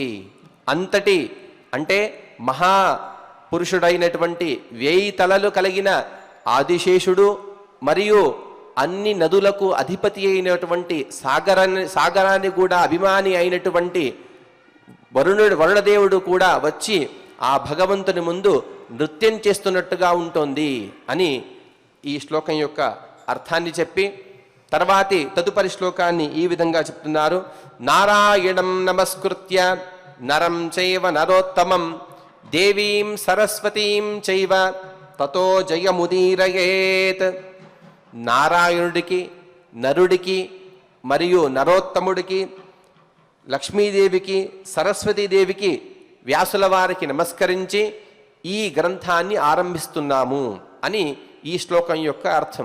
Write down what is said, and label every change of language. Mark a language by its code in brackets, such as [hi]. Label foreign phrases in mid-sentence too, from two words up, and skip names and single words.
[te] అంతటి అంటే మహాపురుషుడైనటువంటి 1000 తలలు కలిగిన ఆదిశేషుడు మరియు అన్ని నదులకు అధిపతి అయినటువంటి సాగరాన్ని కూడా అభిమాని అయినటువంటి వరుణదేవుడు కూడా వచ్చి ఆ భగవంతుని ముందు నృత్యం చేస్తున్నట్టుగా ఉంటుంది అని ఈ శ్లోకం యొక్క అర్థాన్ని చెప్పి తదుపరి శ్లోకాన్ని ఈ విధంగా చెప్తున్నారు. [sa] నారాయణం నమస్కృత్య నరం చైవ నరోత్తమం దేవీం సరస్వతీం చైవ తతో జయముదీరయేత్. [te] నారాయణుడికి, నరుడికి మరియు నరోత్తముడికి, లక్ష్మీదేవికి, సరస్వతీదేవికి, వ్యాసుల వారికి నమస్కరించి ఈ గ్రంథాన్ని ఆరంభిస్తున్నాము అని ఈ శ్లోకం యొక్క అర్థం.